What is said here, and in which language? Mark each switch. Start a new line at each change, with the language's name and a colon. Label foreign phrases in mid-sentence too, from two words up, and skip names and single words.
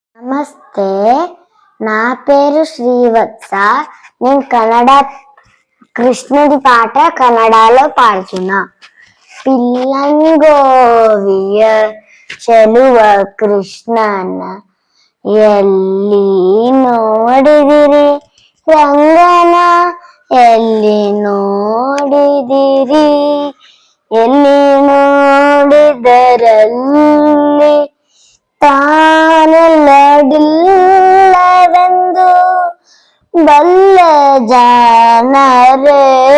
Telugu: ನಮಸ್ತೆ, నా పేరు శ్రీవత్స. నేను కృష్ణుడి పాట కన్నడలో పాడుతున్నా.
Kannada: పిల్లని ಗೋವಿಯ ಚೆಲುವ ಕೃಷ್ಣನ ಎಲ್ಲಿ ನೋಡಿದಿರಿ ರಂಗನ ಎಲ್ಲಿ ನೋಡಿದಿರಿ, ಎಲ್ಲಿ ನೋಡಿದರಲ್ಲಿ ತಾನೆಲ್ಲಡಿಲ್ಲವೆಂದು ಬಲ್ಲ ಜಾಣರೇ.